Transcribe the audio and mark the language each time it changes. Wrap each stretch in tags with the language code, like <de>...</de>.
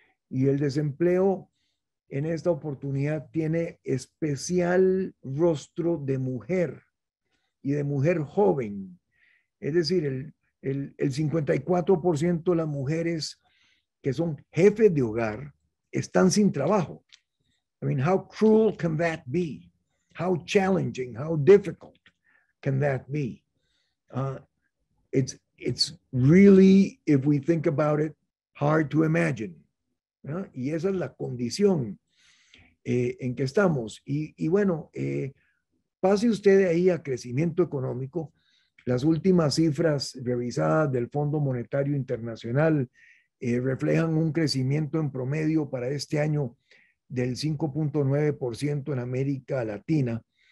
<es>Y el desempleo en esta oportunidad tiene especial rostro de mujer y de mujer joven. Es decir, el 54% de las mujeres que son jefes de hogar están sin trabajo.</es> <en>I mean, how cruel can that be? How challenging, how difficult can that be? It's really, if we think about it, hard to imagine.</en> <es>¿No? Y esa es la condición. en que estamos. Y bueno, pase usted ahí a crecimiento económico. Las últimas cifras revisadas del Fondo Monetario Internacional reflejan un crecimiento en promedio para este año del 5.9% en América Latina.</es>